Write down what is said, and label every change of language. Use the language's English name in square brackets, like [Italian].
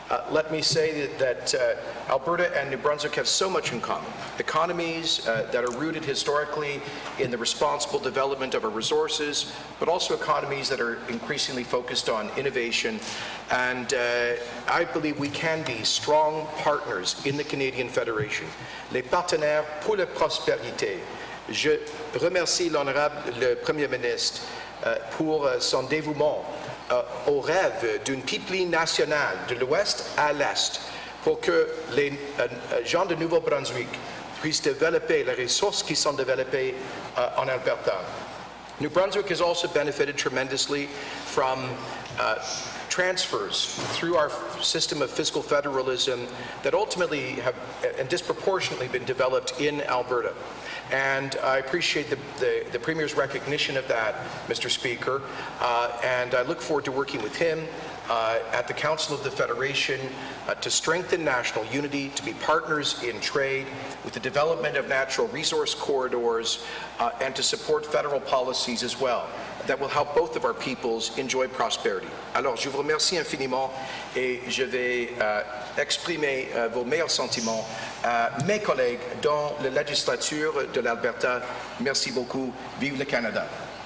[English] Let me say that Alberta and New Brunswick have so much in common. Economies that are rooted historically in the responsible development of our resources, but also economies that are increasingly focused on innovation. And I believe we can be strong partners in the Canadian Federation. [French] Les partenaires pour la prospérité. Je remercie l'honorable le Premier ministre pour son dévouement au rêve d'une pipeline nationale de l'ouest à l'est pour que les gens de Nouveau-Brunswick puissent développer les ressources qui sont développées en Alberta. [English] New Brunswick has also benefited tremendously from transfers through our system of fiscal federalism that ultimately have and disproportionately been developed in Alberta. And I appreciate the Premier's recognition of that, Mr. Speaker, and I look forward to working with him at the Council of the Federation to strengthen national unity, to be partners in trade, with the development of natural resource corridors, and to support federal policies as well that will help both of our peoples enjoy prosperity. [French] Alors, je vous remercie infiniment et je vais exprimer vos meilleurs sentiments à mes collègues dans la législature de l'Alberta. Merci beaucoup. Vive le Canada.